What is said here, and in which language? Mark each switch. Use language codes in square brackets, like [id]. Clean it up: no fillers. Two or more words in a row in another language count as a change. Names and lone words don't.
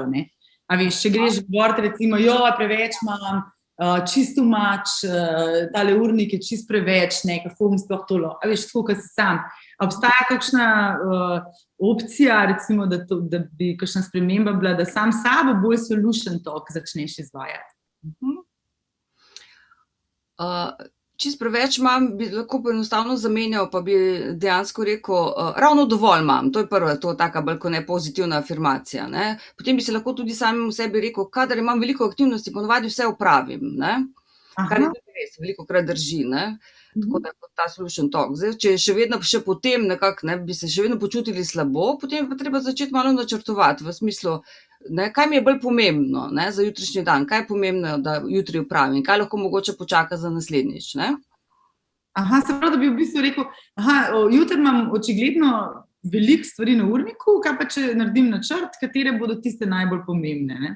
[sl] A veš, če greš govoriti, recimo, preveč imam, čisto mač, tale urnik je čisto preveč, kako bom sploh tolo. A veš, tako, kot si sam. Obstaja kakšna opcija, recimo, da bi kakšna sprememba bila, da sam sabo bolj [en] solution talk [sl] začneš izvajati? Čisto preveč imam, bi lahko enostavno zamenjal, pa bi dejansko rekel, ravno dovolj imam. To je prva, to taka bolj kot ne pozitivna afirmacija. Potem bi se lahko tudi samemu sebi rekel, kadar imam veliko aktivnosti, ponavadi vse opravim. Kar je tudi res, velikokrat drži. Tako da kot ta [en] solution talk. [sl] Zdaj, če še vedno še potem nekako bi se še vedno počutili slabo, potem je pa treba začeti malo načrtovati v smislu, kaj mi je bolj pomembno za jutrišnji dan, kaj je pomembno, da jutri opravim, kaj lahko mogoče počaka za naslednjič. Se pravi, da bi v bistvu rekel, jutri imam očigledno veliko stvari na urniku, kaj pa če naredim načrt, katere bodo tiste najbolj pomembne?